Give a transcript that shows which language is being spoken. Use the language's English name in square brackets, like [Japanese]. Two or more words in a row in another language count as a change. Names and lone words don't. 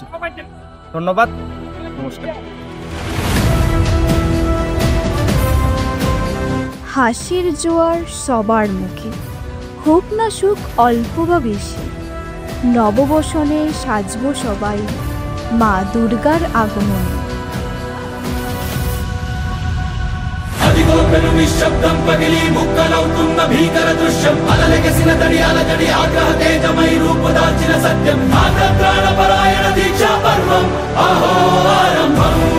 [Bangla] ধন্যবাদ, নমস্কার। হাসির জোয়ার সবার মুখে, হোক না সুখ অল্প বা বেশি, নববসনে সাজব সবাই মা দুর্গার আগমনে। [Telugu] నిశ్శబ్దం పగిలి ముక్కలవుతున్న భీకర దృశ్యం, అలలెగసిన తడి అలజడి ఆగ్రహ తేజమై రూపుదాల్చిన సత్యం, ప్రాణపరాయణ దీక్షా పర్వం అహో ఆరంభం.